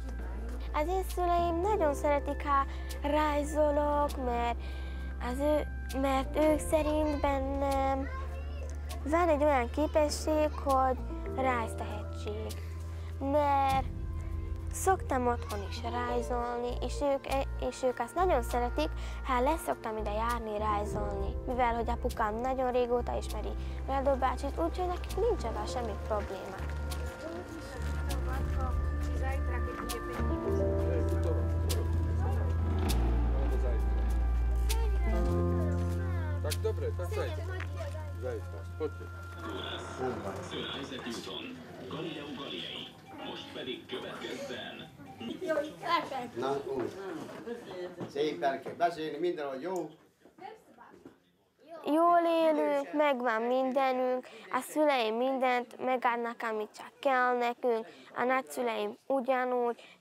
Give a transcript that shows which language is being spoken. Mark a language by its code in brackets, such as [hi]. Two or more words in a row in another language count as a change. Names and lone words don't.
[hu] Az én szüleim nagyon szeretik, ha rajzolok, mert ők szerint bennem van egy olyan képesség, hogy rajztehetség. Mert szoktam otthon is rajzolni, és ők azt nagyon szeretik, ha leszoktam ide járni rajzolni. Mivel, hogy apukám nagyon régóta ismeri Vlado bácsit, úgyhogy nekik nincs ezzel semmi probléma. [sk] Tak dobre, tak zajtra. Zajtra, poďte. [hu] Most pedig következzen. Na, úgy. Szépen kell beszélni, mindenhogy jó. Jól élünk, megvan mindenünk, a szüleim mindent megadnak, amit csak kell nekünk, a nagyszüleim ugyanúgy.